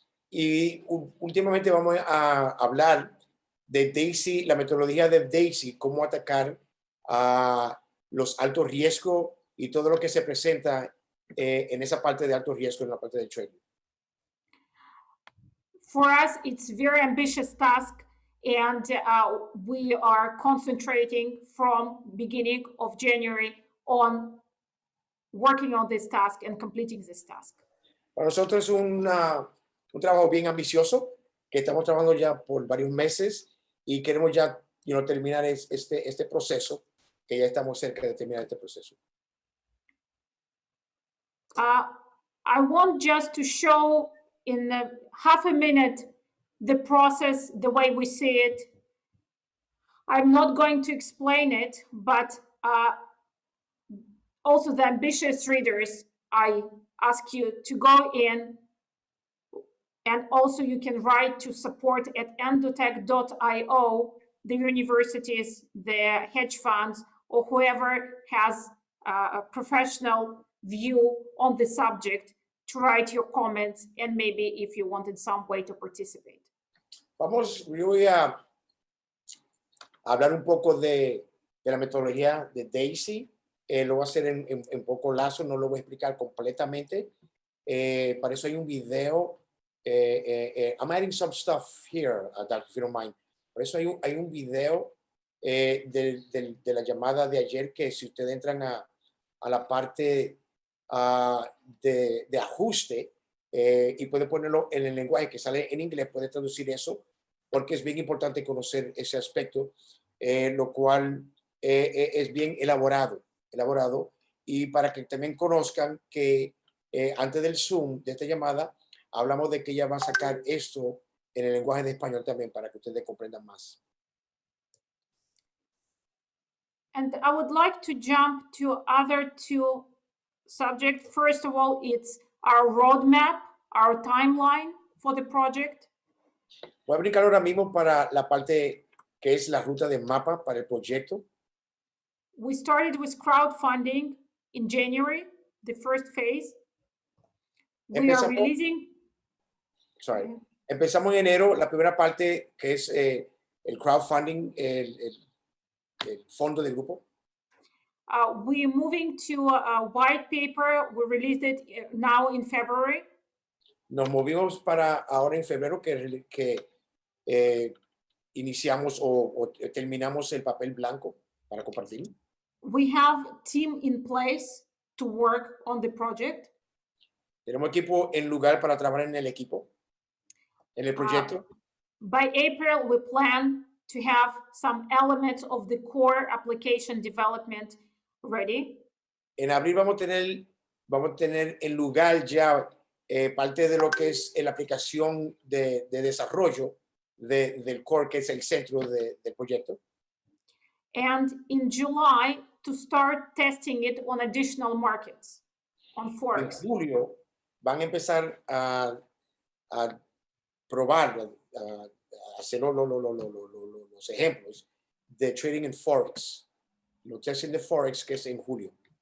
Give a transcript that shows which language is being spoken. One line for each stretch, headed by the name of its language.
Spanish: Y últimamente vamos a hablar de Daisy, la metodología de Daisy, cómo atacar a los altos riesgos y todo lo que se presenta en esa parte de alto riesgo, en la parte del trading.
English: For us, it's a very ambitious task, and we are concentrating from beginning of January on working on this task and completing this task.
Spanish: Para nosotros es un trabajo bien ambicioso. que estamos trabajando ya por varios meses y queremos ya terminar este proceso, que ya estamos cerca de terminar este proceso.
English: I want just to show in half a minute the process, the way we see it. I'm not going to explain it, but also the ambitious readers, I ask you to go in, and also you can write to support at endotech.io, the universities, the hedge funds, or whoever has a professional view on the subject to write your comments, and maybe if you wanted some way to participate.
Spanish: Yo voy a hablar un poco de la metodología de Daisy. Lo voy a hacer en poco lazo, no lo voy a explicar completamente. Para eso hay un video.
English: I'm adding some stuff here, Doc, if you don't mind.
Spanish: Por eso hay un video de la llamada de ayer, que si ustedes entran a la parte de ajuste y puede ponerlo en el lenguaje que sale en inglés, puede traducir eso, porque es bien importante conocer ese aspecto, lo cual es bien elaborado, y para que también conozcan que antes del Zoom, de esta llamada, hablamos de que ella va a sacar esto en el lenguaje de español también, para que ustedes comprendan más.
English: And I would like to jump to other two subjects. First of all, it's our roadmap, our timeline for the project.
Spanish: Voy a brincar ahora mismo para la parte que es la ruta de mapa para el proyecto.
English: We started with crowdfunding in January, the first phase. We are releasing. Sorry.
Spanish: Empezamos en enero, la primera parte, que es el crowdfunding, el fondo del grupo.
English: We're moving to a white paper. We released it now in February.
Spanish: Nos movimos para ahora en febrero, que iniciamos o terminamos el papel blanco para compartir.
English: We have a team in place to work on the project.
Spanish: Tenemos equipo en lugar para trabajar en el equipo, en el proyecto.
English: By April, we plan to have some elements of the core application development ready.
Spanish: En abril vamos a tener en lugar ya parte de lo que es la aplicación de desarrollo del core, que es el centro del proyecto.
English: And in July, to start testing it on additional markets, on Forex.
Spanish: En julio van a empezar a probar, a hacer los ejemplos de trading en Forex, los testing de Forex, que es en julio.